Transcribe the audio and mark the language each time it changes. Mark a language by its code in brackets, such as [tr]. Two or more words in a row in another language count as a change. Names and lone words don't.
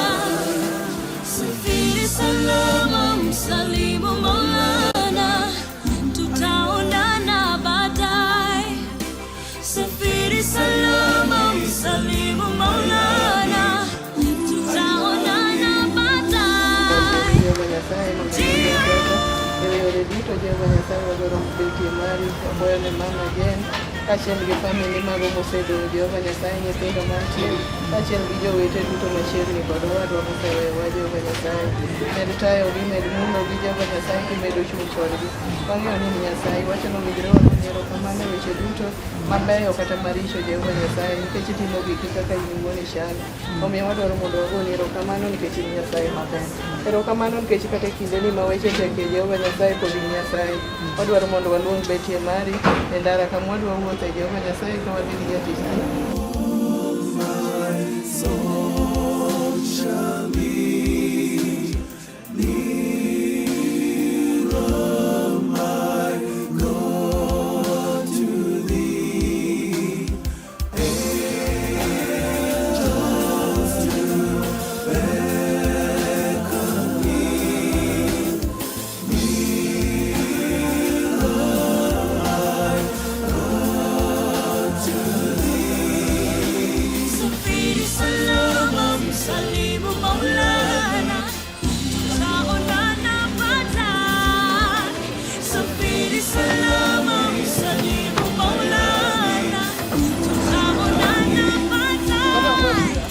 [sw] Safiri salama, msalimu Maulana, tutaonana baadaye. Safiri salama, msalimu Maulana, tutaonana baadaye. [luo] Kaachiel gi famili mago mosebedo Jehova Nyasaye, nyithindo mantie kaachiel gi jowete duto machiegni kod wadwa moseweyowa Jehova Nyasaye. Med tayogi, med mulogi Jehova Nyasaye, kimedo chung' kodgi. Wang'eyo ni Nyasaye wacho nowinjore wagoyo erokamano e weche duto mabeyo kata maricho Jehova Nyasaye, nikech itimo giki kaka in iwuon ichalo. Omiyo wadwaro mondo wagoni erokamano nikech in Nyasaye maber. Erokamano nikech kata e kindeni ma weche tekie Jehova Nyasaye pod in Nyasaye. Wadwaro mondo waluong betie mari e ndara kama wadwa wuothe Jehova Nyasaye ka wadhi gi jatichni. [en] My soul shall be nearer, my God, to thee. Angels to beckon me, nearer, my God, to thee. [sw] Safiri salama, msalimu Maulana, tutaonana baadaye. Safiri salama, msalimu Maulana, tutaonana baadaye.